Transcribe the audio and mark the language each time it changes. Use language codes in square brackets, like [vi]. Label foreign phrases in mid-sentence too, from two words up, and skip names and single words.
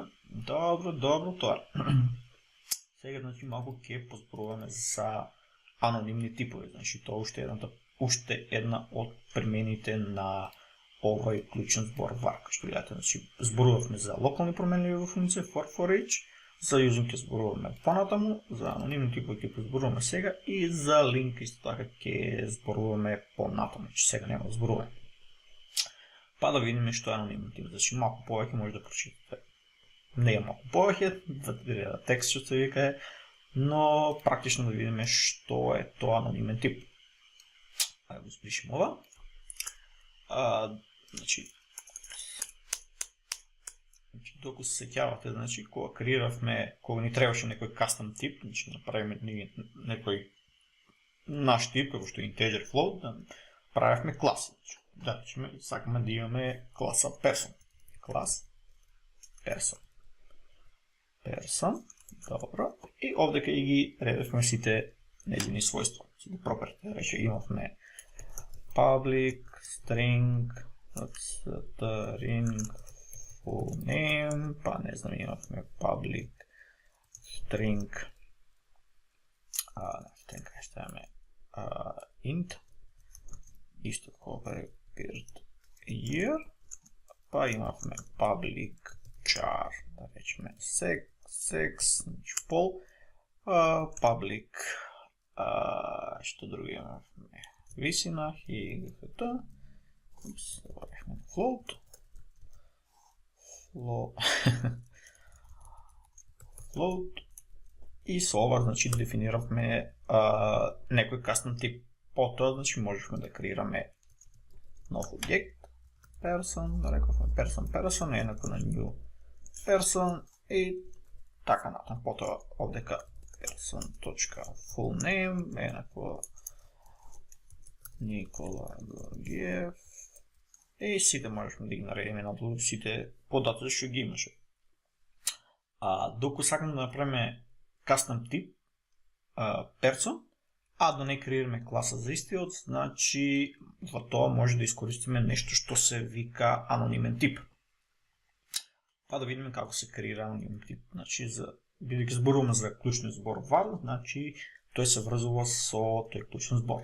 [mk] Добро, тоа. Сега, значи, малку ќе позборуваме за анонимни типови. Значи, тоа уште една од примените на овој клучен збор var. Како што гледате, значи, зборувавме за локални променливи во функција [en] for each, [mk] за using ќе зборуваме понатаму, за анонимни типови ќе зборуваме сега и за link исто така ќе зборуваме понатаму, значи сега нема да зборуваме. Па да видиме што е анонимен тип, значи малку повеќе може да прочитате. Не е малку повеќе, 2 текст што се вика е, но практично да видиме што е тоа анонимен тип. Ајде го спишем ова. Значи, докато се сеќавате, значи, кога креиравме, кога ни требаше некој кастом тип, значи направиме некој наш тип, како што е [en] integer float, [mk] да правевме класи. Да речеме, сакаме да имаме класа person. Клас person. Добро. И овдека и ги редевме сите нејзини својства. Сите property. Рече имавме [en] public string string full name, [mk] па не знам, имавме [en] public string [mk] ќе ставиме int исто како [en] period year, [mk] па имавме [en] public char, [mk] да речеме sex, пол, public што друго имавме висина и гфт, float и со ова, значи, дефиниравме некој кастом тип. Потоа, значи, можевме да креираме нов објект person, да рековме person еднакво на [en] new person [mk] и така натаму. Потоа овдека person.fullname еднакво Никола Георгиев и сите можевме да ги наредиме надолу сите податоци што ги имаше. Доку сакаме да направиме custom tip person, a да не креираме класа за истиот, значи во тоа може да искористиме нешто што се вика анонимен тип. Па да видиме како се креира анонимен тип. Значи, бидејќи зборуваме за клучен збор var, значи тој се врзува со тој клучен збор.